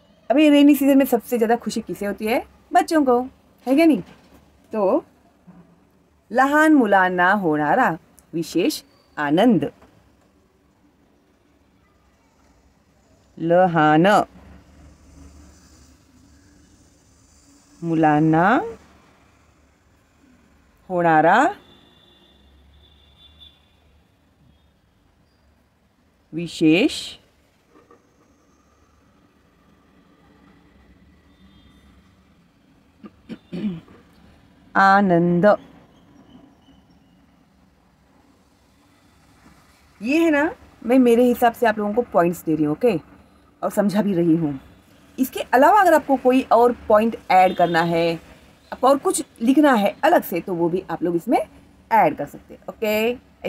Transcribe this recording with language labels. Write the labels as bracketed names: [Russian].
[Hindi] अभी rainy season में सबसे ज़्यादा खुशी किसे होती है? बच्चों को, है क्या नहीं? [Marathi] तो लहान मुलांना होणारा विशेष आनंद। लहान, मुलांना होणारा विशेष आनंद। [Hindi] ये है ना, मैं मेरे हिसाब से आप लोगों को पॉइंट्स दे रही हूँ, ओके, और समझा भी रही हूँ। इसके अलावा अगर आपको कोई और पॉइंट ऐड करना है, आपको और कुछ लिखना है अलग से, तो वो भी आप लोग इसमें ऐड कर सकते हैं, ओके।